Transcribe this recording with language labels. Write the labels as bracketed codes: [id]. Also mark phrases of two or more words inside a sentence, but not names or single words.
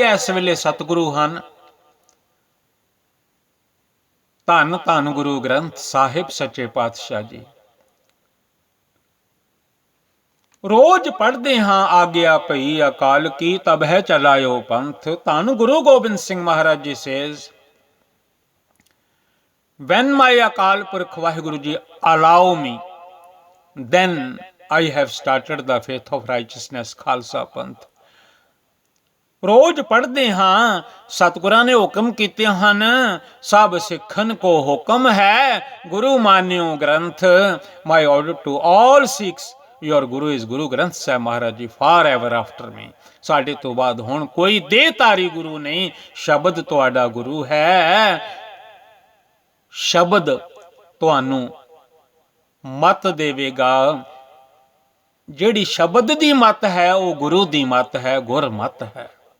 [pa] ਇਸ ਵੇਲੇ ਸਤਿਗੁਰੂ ਹਨ, ਧੰਨ ਧੰਨ ਗੁਰੂ ਗ੍ਰੰਥ ਸਾਹਿਬ ਸੱਚੇ ਪਾਤਸ਼ਾਹ ਜੀ। ਰੋਜ਼ ਪੜ੍ਹਦੇ ਹਾਂ, ਆਗਿਆ ਭਈ ਅਕਾਲ ਕੀ ਤਬ ਹੈ ਚਲਾਇਓ ਪੰਥ। ਧੰਨ ਗੁਰੂ ਗੋਬਿੰਦ ਸਿੰਘ ਮਹਾਰਾਜ ਜੀ ਸੇਜ਼, [en] when my Akal Purkh Vaheguru Ji allow me, then I have started the faith of righteousness, Khalsa Panth। [pa] ਰੋਜ਼ ਪੜ੍ਹਦੇ ਹਾਂ, ਸਤਿਗੁਰਾਂ ਨੇ ਹੁਕਮ ਕੀਤੇ ਹਨ, ਸਭ ਸਿੱਖਨ ਕੋ ਹੁਕਮ ਹੈ, ਗੁਰੂ ਮਾਨਿਓ ਗ੍ਰੰਥ। [en] My order to all Sikhs, your Guru is Guru Granth Sahib Maharaj Ji forever after me। [pa] ਸਾਡੇ ਤੋਂ ਬਾਅਦ ਹੁਣ ਕੋਈ ਦੇਹਧਾਰੀ ਗੁਰੂ ਨਹੀਂ, ਸ਼ਬਦ ਤੁਹਾਡਾ ਗੁਰੂ ਹੈ। ਸ਼ਬਦ ਤੁਹਾਨੂੰ ਮਤ ਦੇਵੇਗਾ, ਜਿਹੜੀ ਸ਼ਬਦ ਦੀ ਮਤ ਹੈ ਉਹ ਗੁਰੂ ਦੀ ਮਤ ਹੈ, ਗੁਰਮਤ ਹੈ।